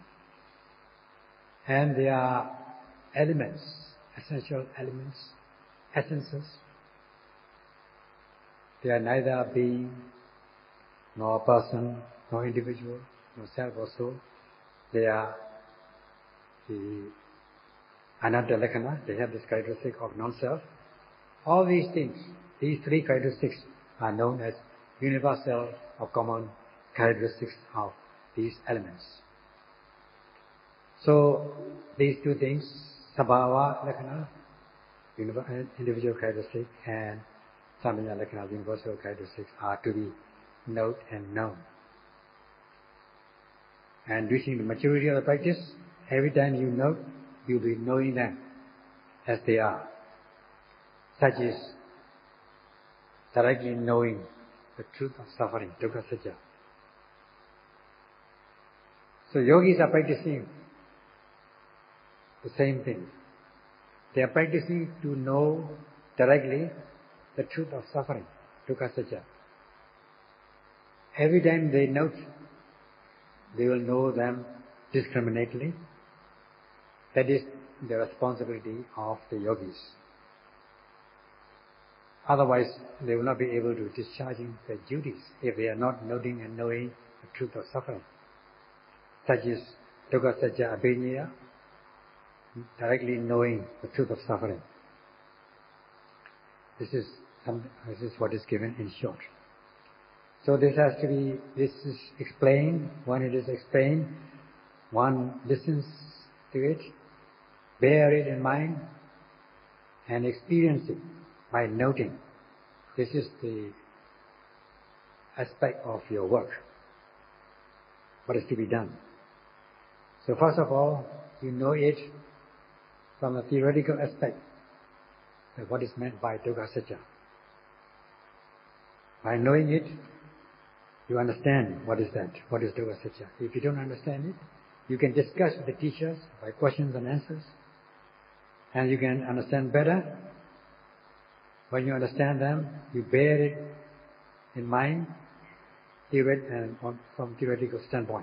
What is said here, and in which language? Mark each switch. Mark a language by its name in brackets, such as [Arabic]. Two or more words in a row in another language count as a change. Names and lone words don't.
[English] And they are elements, essential elements, essences. They are neither being, nor person, nor individual, nor self or soul. They are the [Pali] anatta lakkhana, [English] they have this characteristic of non-self. All these things, these three characteristics are known as universal or common characteristics of these elements. So, these two things, [Pali] sabhava lakkhana, [English] individual characteristic, and [Pali] samanya lakkhana, [English] universal characteristics, are to be noted and known. And reaching the maturity of the practice, every time you note, you'll be knowing them as they are. Such is directly knowing the truth of suffering, [Pali] dukkha satya. [English] So yogis are practicing the same thing. They are practicing to know directly the truth of suffering, [Pali] dukkha satya. [English] Every time they note, they will know them discriminately. That is the responsibility of the yogis. Otherwise, they will not be able to discharging their duties if they are not noting and knowing the truth of suffering. Such is [Pali] dukkha satya abhinyaya, [English] directly knowing the truth of suffering. This is what is given in short. So this is explained. When it is explained, one listens to it, bear it in mind, and experience it by noting. This is the aspect of your work. What is to be done? So first of all, you know it from a theoretical aspect, that what is meant by [Pali] dukkha satya. [English] By knowing it, you understand what is that, what is [Pali] dukkha satya. [English] If you don't understand it, you can discuss with the teachers by questions and answers, and you can understand better. When you understand them, you bear it in mind, and from theoretical standpoint.